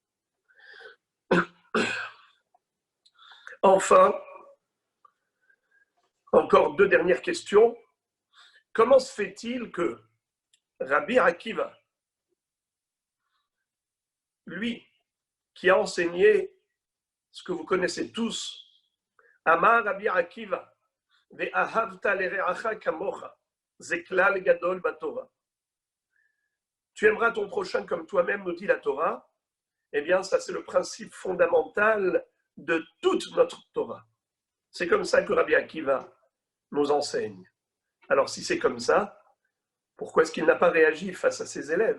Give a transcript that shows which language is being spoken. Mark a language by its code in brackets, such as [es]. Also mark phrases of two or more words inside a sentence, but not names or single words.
[fr] Enfin, encore 2 dernières questions. Comment se fait-il que Rabbi Akiva, lui, qui a enseigné ce que vous connaissez tous, [he] אמר רבי עקיבא, ואהבת לרעך כמוך, זה כלל גדול בתורה. [fr] Tu aimeras ton prochain comme toi-même, nous dit la Torah. Eh bien, ça, c'est le principe fondamental de toute notre Torah. C'est comme ça que Rabbi Akiva nous enseigne. Alors, si c'est comme ça, pourquoi est-ce qu'il n'a pas réagi face à ses élèves?